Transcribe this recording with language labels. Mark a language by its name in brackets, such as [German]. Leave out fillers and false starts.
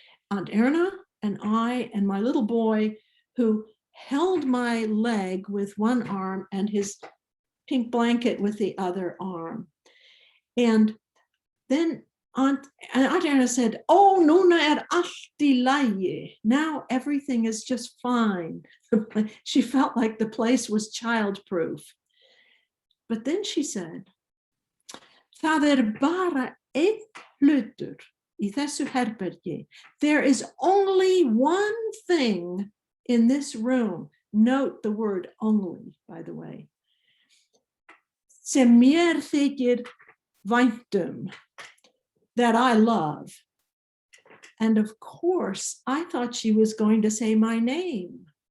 [English] Aunt Erna and I and my little boy, who held my leg with one arm and his pink blanket with the other arm. And then Aunt Erna said, "Oh, [Icelandic] núna allt í lagi. [English] Now everything is just fine." She felt like the place was childproof. But then she said, [Icelandic] "Það bara einn hlutur í þessu herbergi. [English] There is only one thing in this room." Note the word only, by the way. [Icelandic] "Sem mér þykir vænt [English] that I love." And of course, I thought she was going to say my name.